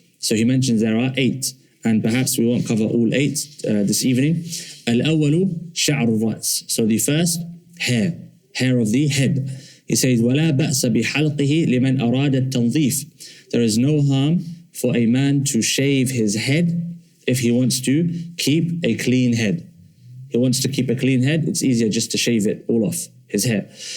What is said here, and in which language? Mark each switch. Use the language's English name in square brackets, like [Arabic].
[English] So he mentions there are 8. And perhaps we won't cover all 8 this evening. [Arabic] الأول شعر الرأس. [English] So the first, hair of the head. He says, [Arabic] ولا بأس بحلقه لمن أراد التنظيف. [English] There is no harm for a man to shave his head if he wants to keep a clean head. He wants to keep a clean head, it's easier just to shave it all off, his hair.